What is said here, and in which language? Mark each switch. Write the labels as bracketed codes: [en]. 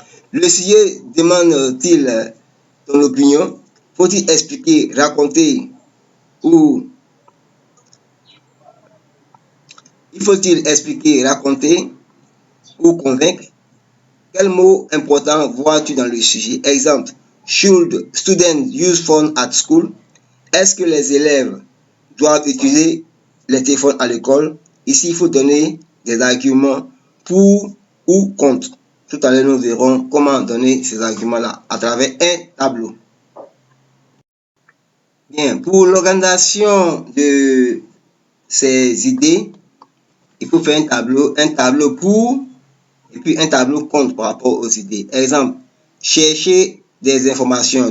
[fr] Le sujet demande-t-il ton opinion? Faut-il expliquer, raconter ou faut-il expliquer, raconter ou convaincre? Quel mot important vois-tu dans le sujet? [en] Exemple, should students use phone at school? [fr] Est-ce que les élèves doivent utiliser les téléphones à l'école? Ici, il faut donner des arguments pour ou contre. Tout à l'heure, nous verrons comment donner ces arguments-là à travers un tableau. Bien, pour l'organisation de ces idées, il faut faire un tableau pour et puis un tableau contre par rapport aux idées. Exemple, chercher des informations.